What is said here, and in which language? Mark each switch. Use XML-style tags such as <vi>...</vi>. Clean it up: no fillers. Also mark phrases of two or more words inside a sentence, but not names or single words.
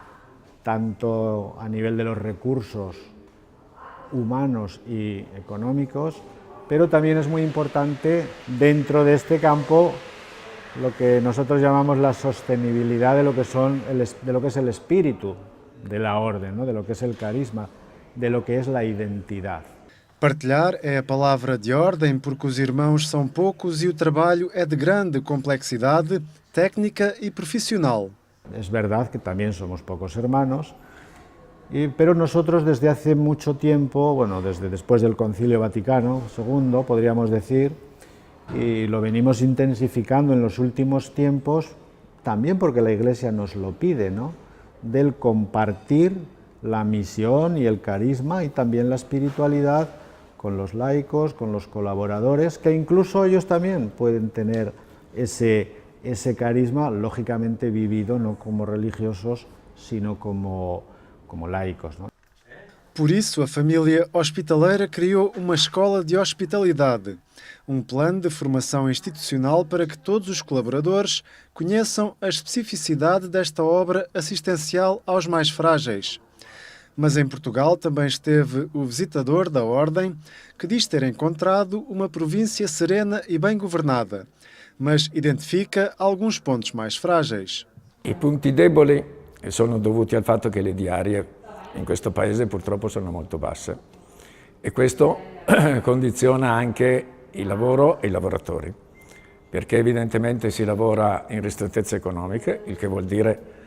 <es>tanto a nivel de los recursos humanos y económicos, pero también es muy importante dentro de este campo lo que nosotros llamamos la sostenibilidad de lo que es el espíritu de la orden, ¿no? De lo que es el carisma, de lo que es la identidad.</es> <pt>Partilhar é a palavra de ordem porque os irmãos são poucos e o trabalho é de grande complexidade técnica e profissional.</pt> <es>Es verdad que también somos pocos hermanos, pero nosotros desde hace mucho tiempo, bueno, desde después del Concilio Vaticano II, podríamos decir, y lo venimos intensificando en los últimos tiempos, también porque la Iglesia nos lo pide, ¿no? Del compartir la misión y el carisma y también la espiritualidad con los laicos, con los colaboradores, que incluso ellos también pueden tener ese carisma, lógicamente vivido no como religiosos, sino como laicos, ¿no?</es> <pt>Por isso, a família hospitaleira criou uma escola de hospitalidade, plano de formação institucional para que todos os colaboradores conheçam a especificidade desta obra assistencial aos mais frágeis. Mas em Portugal também esteve o visitador da Ordem, que diz ter encontrado uma província serena e bem governada, mas identifica alguns pontos mais frágeis.</pt> <it>I punti deboli sono dovuti al fatto che le diarie in questo paese purtroppo sono molto basse e questo condiziona anche il lavoro e i lavoratori, perché evidentemente si lavora in ristrettezze economiche, il che vuol dire</it>